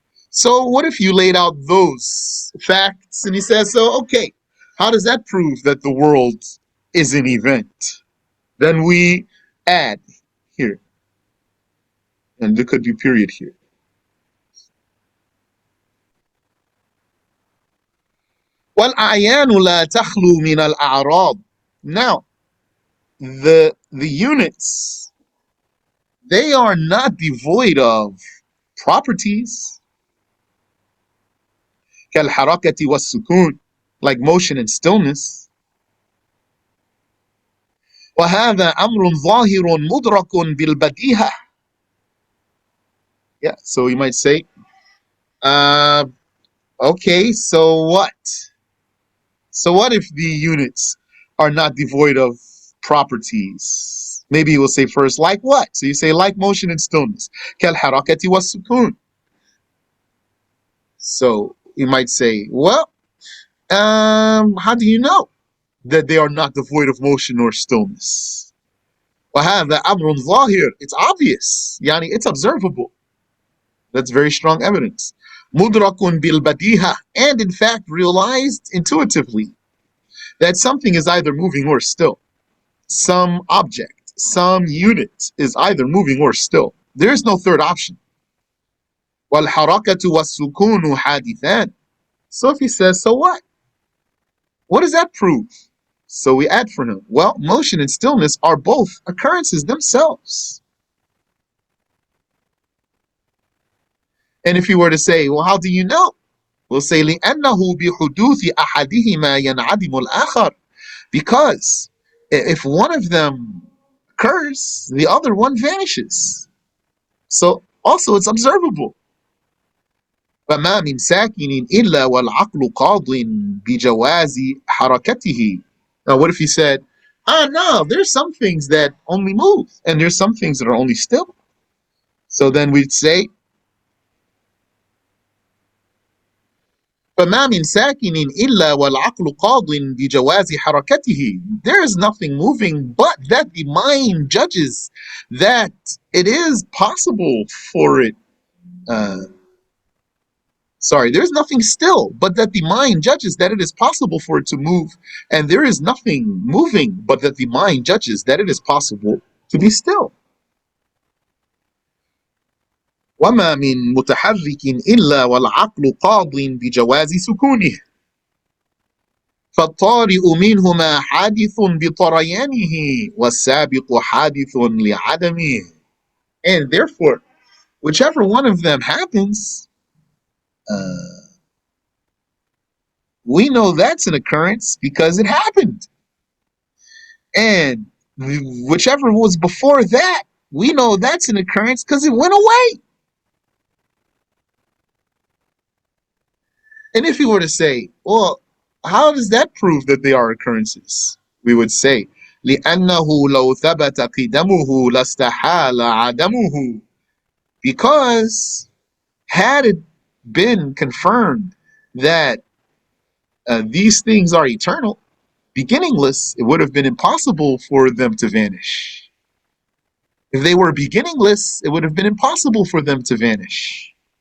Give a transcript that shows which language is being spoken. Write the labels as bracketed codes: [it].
[en] So what if you laid out those facts and he says, so okay, how does that prove that the world is an event? Then we add here, and there could be period here. [ar] والأعيان لا تخلو من الأعراض. [en] Now, the units, they are not devoid of properties [ar] كالحركة والسكون, [en] like motion and stillness. [ar] وهذا أمر ظاهر مدرك بالبديهة. [en] Yeah, so you might say, uh, okay, so what? So what if the units are not devoid of properties? Maybe you will say first, like what? So you say like motion and stillness. [ar] كالحركة والسكون. [en] So you might say, well, how do you know that they are not devoid of motion or stillness? [ar] وهذا أمر ظاهر. [en] It's obvious. Yani, it's observable. That's very strong evidence. [ar] مدرك بالبديهة. [en] And in fact, realized intuitively that something is either moving or still. Some object, some unit is either moving or still. There is no third option. [ar] والحركة والسكون حادثان. [en] So if he says, so what? What does that prove? So we add for him, well, motion and stillness are both occurrences themselves. And if you were to say, well, how do you know? We'll say, [ar] لأنه بحدوث أحدهما ينعدم الآخر. [en] Because if one of them occurs, the other one vanishes. So also it's observable. [ar] فما من ساكن إلا والعقل قاض بجواز حركته. [en] Now what if he said, no, there's some things that only move and there's some things that are only still. So then we'd say, [ar] فما من ساكن إلا والعقل قاض بجواز حركته. [en] There is nothing moving but that the mind judges that it is possible for it. There's nothing still but that the mind judges that it is possible for it to move. And there is nothing moving but that the mind judges that it is possible to be still. [ar] وما من متحرك إلا والعقل قاض بجواز سكونه. فالطارئ منهما حادث بطريانه والسابق حادث لعدمه. [en] And therefore, whichever one of them happens, we know that's an occurrence because it happened. And whichever was before that, we know that's an occurrence because it went away. And if you were to say, well, how does that prove that they are occurrences? We would say, [ar] لأنه لو ثبت قدمه لاستحال عدمه. [en] Because had it been confirmed that these things are eternal, beginningless, it would have been impossible for them to vanish. If they were beginningless, it would have been impossible for them to vanish.